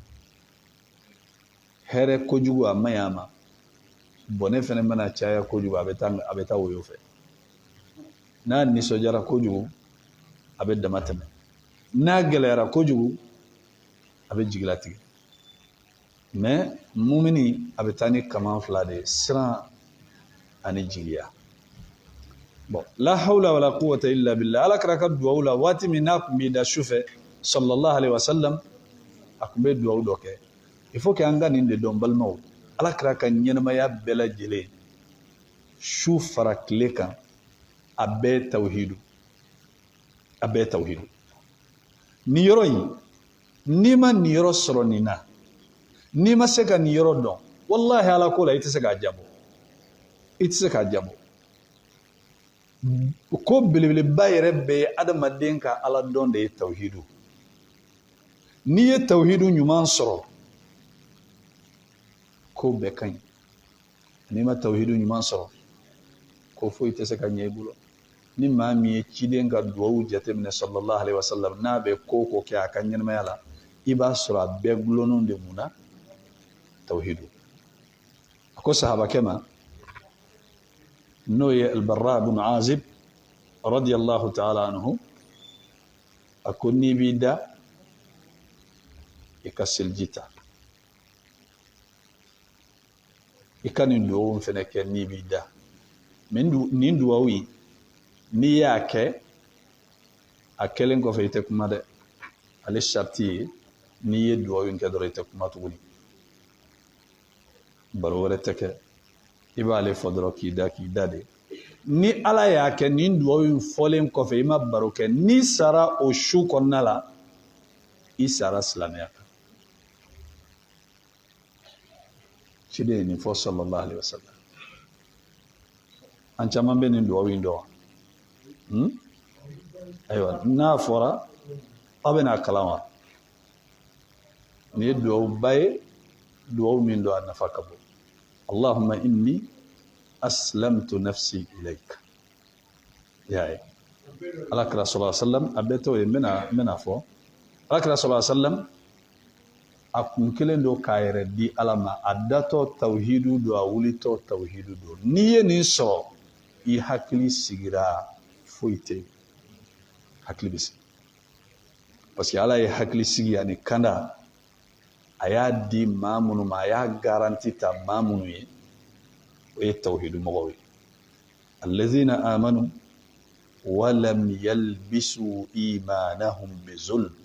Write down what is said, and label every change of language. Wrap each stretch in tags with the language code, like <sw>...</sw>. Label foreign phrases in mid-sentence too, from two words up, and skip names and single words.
<bm>hɛrɛ kojugu a maɲi a ma bɔnɛ fɛnɛ mana caya kojugu a bɛ taa woyo fɛ n'a nisɔndiyara kojugu a bɛ dama tɛmɛ n'a gɛlɛyara kojugu a bɛ jigilatigɛ mais mumini a bɛ taa ni kaman fila de siran ani jigiya bon</bm> <ar>la hawla wala quwwata illa billah</ar> <bm>ala kɛra ka duwawu la waati min n'a kun b'i da sufɛ</bm> <ar>sallallahu alaihi wasallam</ar> <bm>a kun bɛ duwawu dɔ kɛ</bm> <fr>il faut que</fr> <bm>an ka nin de dɔn balimaw ala kɛra ka ɲɛnamaya bɛɛ lajɛlen su fara tile kan a bɛɛ tawhidu a bɛɛ tawhidu nin yɔrɔ in n'i ma nin yɔrɔ sɔrɔ nin na n'i ma se ka nin yɔrɔ dɔn wallahi ala ko la i tɛ se k'a jabɔ i tɛ se k'a jabɔ ko belebeleba yɛrɛ bɛɛ ye adamaden ka ala dɔn de ye tawhidu n'i ye tawhidu ɲuman sɔrɔ ko bɛɛ ka ɲi n'i ma tawhidu ɲuman sɔrɔ ko foyi tɛ se ka ɲɛ i bolo ni maa min ye ciden ka duwawu jateminɛ</bm> <ar>sallallahu alaihi wasallam</ar> <bm>n'a bɛ ko ko kɛ a ka ɲɛnamaya la i b'a sɔrɔ a bɛɛ gulonnen de mun na tawhidu a ko sahabakɛ ma n'o ye albarra bin azib</bm> <ar>radiyallahu ta'ala anhu</ar> <bm>a ko n'i b'i da i ka seliji ta i ka nin duwawu fɛnɛ kɛ n'i b'i da nin duwawu yi n'i y'a kɛ a kɛlen kɔfɛ i tɛ kuma dɛ ale sharti ye n'i ye duwawu in kɛ dɔrɔn i tɛ kuma tuguni baro wɛrɛ tɛ kɛ i b'ale fɔ dɔrɔn k'i da de ni ala y'a kɛ nin duwawu in fɔlen kɔfɛ i ma baro kɛ n'i sara o su kɔnɔna la i sara silamɛya kan ciden ye nin fɔ</bm> <ar>sallallahu alaihi wasallam</ar> <bm>an caman bɛ nin duwawu in dɔn ayiwa n'a fɔra aw bɛna kalan wa nin ye duwawuba ye duwawu min don a nafa ka bon</bm> <ar>allahumma inni aslamtu nafsi ilayka</ar> <bm>y'a ye alakira</bm> <ar>sallallahu alaihi wasallam</ar> <bm>a bɛɛ t'o ye n bɛna fɔ alakira</bm> <ar>sallallahu alaihi wasallam</ar> <bm>a kun kelen don k'a yɛrɛ di ala ma a datɔ tawhidu don a wulitɔ tawhidu don n'i ye nin sɔrɔ i hakili sigira foyi tɛ yen hakili bɛ sigi parce que ala ye hakili sigi ani kanda a y'a di maa minnu ma a y'a garanti ta maa minnu ye o ye tawhidu mɔgɔw ye</bm> <ar>allazina amanu walam yalbisu imanahum bizulm</ar>